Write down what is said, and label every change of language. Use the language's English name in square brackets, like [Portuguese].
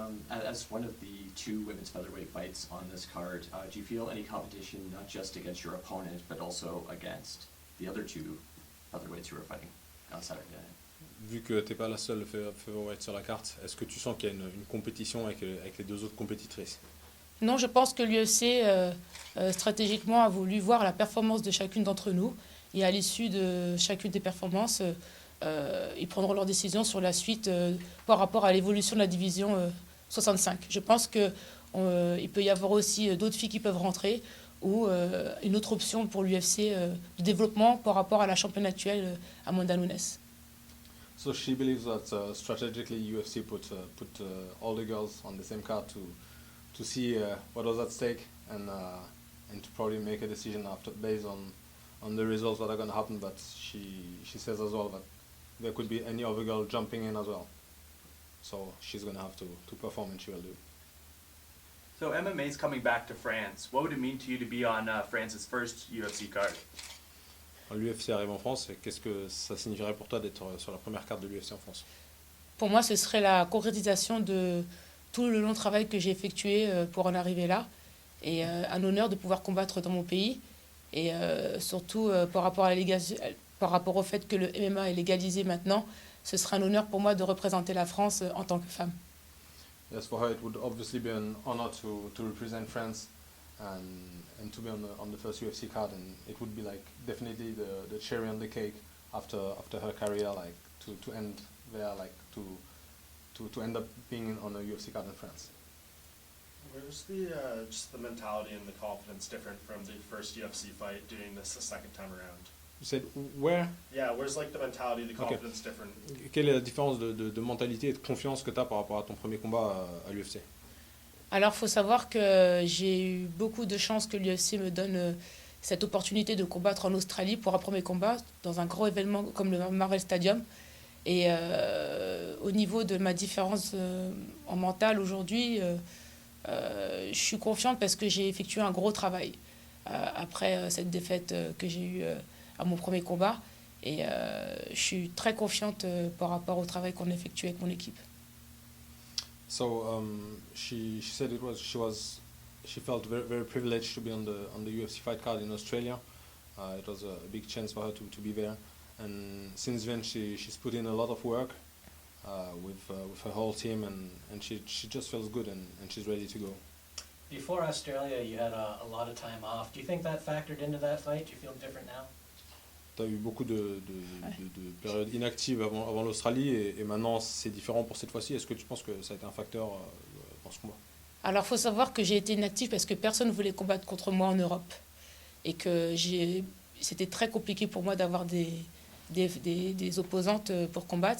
[English] As one of the two women's featherweight fights on this card, do you feel any competition not just against your opponent, but also against the other two featherweights who are fighting on Saturday night? [French] Vu que t'es pas la seule featherweight sur la carte, est-ce que tu sens qu'il y a une compétition avec les deux autres compétitrices? Non, je pense que l'UFC, stratégiquement, a voulu voir la performance de chacune d'entre nous. Et à l'issue de chacune des performances, ils prendront leur décision sur la suite par rapport à l'évolution de la division 65. Je pense qu'il peut y avoir aussi d'autres filles qui peuvent rentrer ou une autre option pour l'UFC de développement par rapport à la championne actuelle, Amanda Nunes. [English] So she believes that strategically UFC put all the girls on the same card to see what was at stake and to probably make a decision after based on the results that are going to happen. But she says as well that there could be any other girl jumping in as well. So she's going to have to perform, and she will do. So MMA is coming back to France. What would it mean to you to be on France's first UFC card? [French] L'UFC arrive en France, et qu'est-ce que ça signifierait pour toi d'être sur la première carte de l'UFC en France? Pour moi, ce serait la concrétisation de tout le long travail que j'ai effectué pour en arriver là. Et un honneur de pouvoir combattre dans mon pays. Et surtout par rapport au fait que le MMA est légalisé maintenant, ce sera un honneur pour moi de représenter la France en tant que femme. [English] Yes, for her it would obviously be an honor to represent France and to be on the first UFC card, and it would be like definitely the cherry on the cake after her career, like to end there, like to end up being on a UFC card in France. Where's the just the mentality and the confidence different from the first UFC fight doing this the second time around? You said where? Yeah, where's like the mentality, the confidence different? [French] Quelle est la différence de mentalité et de confiance que tu as par rapport à ton premier combat à l'UFC? Alors, il faut savoir que j'ai eu beaucoup de chance que l'UFC me donne cette opportunité de combattre en Australie pour un premier combat dans un gros événement comme le Marvel Stadium. Et au niveau de ma différence en mental aujourd'hui, je suis confiante parce que j'ai effectué un gros travail après cette défaite que j'ai eue à mon premier combat. Et je suis très confiante par rapport au travail qu'on a effectué avec mon équipe. [English] So she said she felt very, very privileged to be on the UFC fight card in Australia. It was a big chance for her to be there, and since then she's put in a lot of work with her whole team, and she just feels good and she's ready to go. Before Australia, you had a lot of time off. Do you think that factored into that fight? Do you feel different now? [French] Tu as eu beaucoup de périodes inactives avant l'Australie et maintenant c'est différent pour cette fois-ci. Est-ce que tu penses que ça a été un facteur dans ce combat? Alors, il faut savoir que j'ai été inactive parce que personne ne voulait combattre contre moi en Europe. Et que c'était très compliqué pour moi d'avoir des opposantes pour combattre.